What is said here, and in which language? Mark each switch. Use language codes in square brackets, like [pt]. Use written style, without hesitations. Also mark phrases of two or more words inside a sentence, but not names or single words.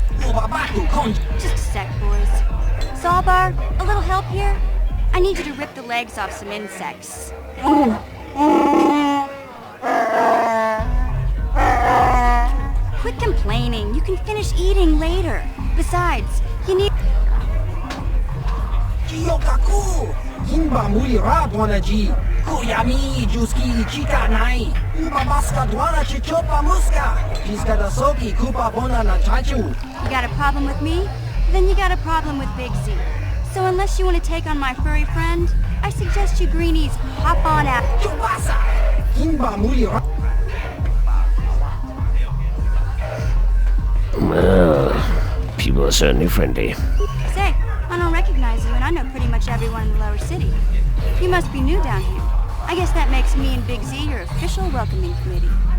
[en] Just a sec, boys. Zalbar, a little help here? I need you to rip the legs off some insects. Quit complaining. You can finish eating later. Besides, you need... Kiyokaku. Kimba Muli Radwanaji. Kuyami Juski Chika Nai. Nibabaska Dwanachi Chopa Muska. Jiska Dasoki Kupa Bona na Chachu. You got a problem with me? Then you got a problem with Big Z. So unless you want to take on my furry friend, I suggest you greenies hop on out. Chupasa. Kimba Muli Well, people are certainly friendly. Say, I don't recognize you, and I know pretty much everyone in the lower city. You must be new down here. I guess that makes me and Big Z your official welcoming committee.